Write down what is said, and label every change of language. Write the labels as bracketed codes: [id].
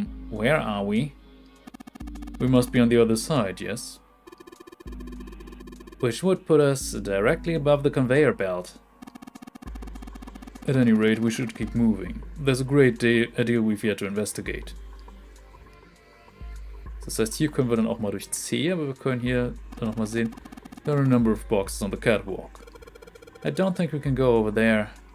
[en] Where are we? We must be on the other side, yes? Which would put us directly above the conveyor belt. At any rate, we should keep moving. There's a great deal we've yet to investigate. [de] Das heißt, hier können wir dann auch mal durch C, aber wir können hier dann noch mal sehen, [en] there are a number of boxes on the catwalk. I don't think we can go over there.